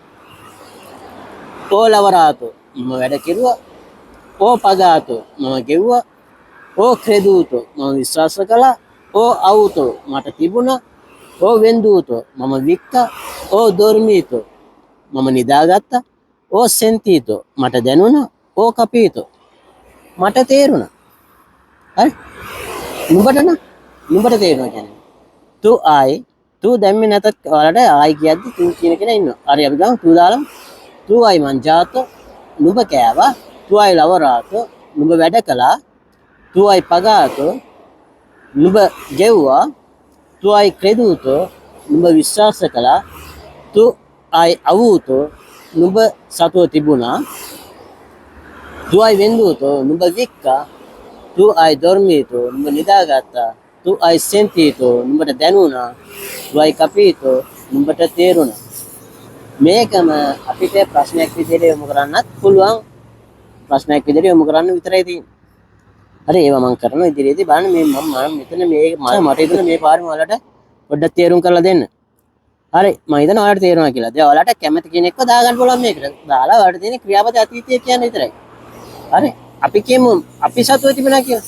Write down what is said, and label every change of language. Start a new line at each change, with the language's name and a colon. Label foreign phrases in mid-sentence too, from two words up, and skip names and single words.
Italian: ho lavorato
Sinhala: මම වැඩ කෙරුවා
Italian: ho pagato
Sinhala: මම ගෙව්වා
Italian: ho creduto
Sinhala: මම විශ්වාස කළා
Italian: ho avuto
Sinhala: මට තිබුණා
Italian: ho venduto
Sinhala: මම වික්කා
Italian: ho dormito
Sinhala: මම නිදාගත්තා
Italian: ho sentito
Sinhala: මට දැනුණා
Italian: ho capito
Sinhala: මට තේරුණා හරි නුඹට තේරෙනවා කියන්නේ
Italian: tu ai
Sinhala: tu දැම්මේ නැතත් ඔයාලට ආයි කියද්දි tu කියන කෙනා ඉන්නවා හරි අපි ගමු tu දාලා
Italian: tu ai mangiato
Sinhala: නුඹ කෑවා
Italian: tu ai lavorato
Sinhala: නුඹ වැඩ කළා
Italian: tu ai pagato
Sinhala: නුඹ ගෙව්වා
Italian: tu ai creduto
Sinhala: නුඹ විශ්වාස කළා
Italian: tu ai avuto
Sinhala: නුඹ සතුව තිබුණා
Italian: tu ai venduto
Sinhala: නුඹ වික්කා tu
Italian: hai dormito
Sinhala: නුඹ නිදාගත්තා
Italian: tu hai sentito
Sinhala: නුඹට දැනුණා
Italian: tu hai capito
Sinhala: නුඹට තේරුණා මේකම අපිට ප්‍රශ්නයක් විදිහට යොමු කරන්නත් පුළුවන් ප්‍රශ්නයක් විදිහට යොමු කරන්න විතරයි තියෙන්නේ හරි ඒවා මම කරනවා ඉදිරියේදී බලන්න මේ මම මෙතන මට හිතුණා මේ පාරේ ඔයාලට පොඩ්ඩක් තේරුම් කරලා දෙන්න හරි මම හිතනවා ඔයාලට තේරුණා කියලා දැන් ඔයාලට කැමති කෙනෙක්ව දාගන්න පුළුවන් මේකට දාලා ඔයාලට තියෙන ක්‍රියාපද අතීතය කියන්නේ විතරයි හරි අපි කියමු අපි සතුව තිබුණා කියලා.